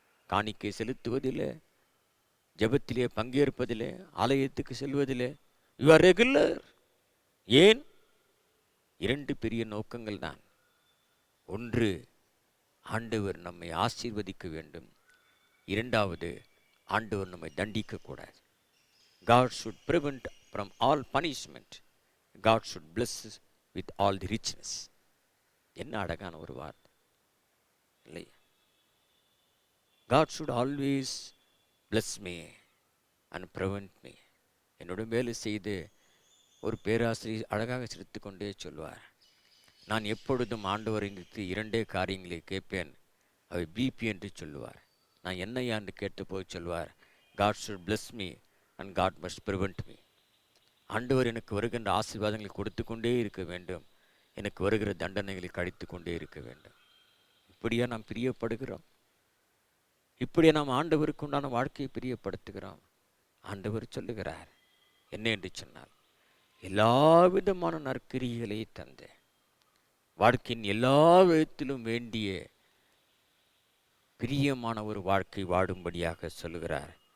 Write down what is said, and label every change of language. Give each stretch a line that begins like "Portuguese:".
Tamil: காணிக்கை செலுத்துவதில், ஜெபத்திலே பங்கேற்பதில், ஆலயத்துக்கு செல்வதில்
English: You are regular.
Tamil: ஏன்? 2 பெரிய நோக்கங்கள் தான். ஒன்று, ஆண்டவர் நம்மை ஆசீர்வதிக்க வேண்டும். 2வது, ஆண்டவர் நம்மை தண்டிக்கக்கூடாது.
English: God should prevent from all punishment. God should bless with all the richness.
Tamil: என்ன அழகான ஒரு வார்த்தை இல்லை?
English: God should always bless me and prevent me.
Tamil: என்னோட வேலை செய்து ஒரு பேராசிரியர் அழகாக சிரித்து கொண்டே சொல்வார், நான் எப்பொழுதும் ஆண்டவருக்கு இரண்டே காரியங்களை கேட்பேன், அவை பிபி என்று சொல்லுவார். நான் என்னையா என்று கேட்டபோது சொல்வார்,
English: God should bless me and God must prevent me.
Tamil: ஆண்டவர் எனக்கு வருகின்ற ஆசீர்வாதங்களை கொடுத்து கொண்டே இருக்க வேண்டும், எனக்கு வருகிற தண்டனைகளை கழித்து கொண்டே இருக்க வேண்டும். இப்படியா நாம் பிரியப்படுகிறோம்? இப்படியா நாம் ஆண்டவருக்கு உண்டான வாழ்க்கையை பிரியப்படுத்துகிறோம்? ஆண்டவர் சொல்லுகிறார் என்ன என்று சொன்னால், எல்லா விதமான நற்கிரிகளை தந்து வாழ்க்கையின் எல்லா விதத்திலும் வேண்டிய பிரியமான ஒரு வாழ்க்கை வாடும்படியாக சொல்லுகிறார்.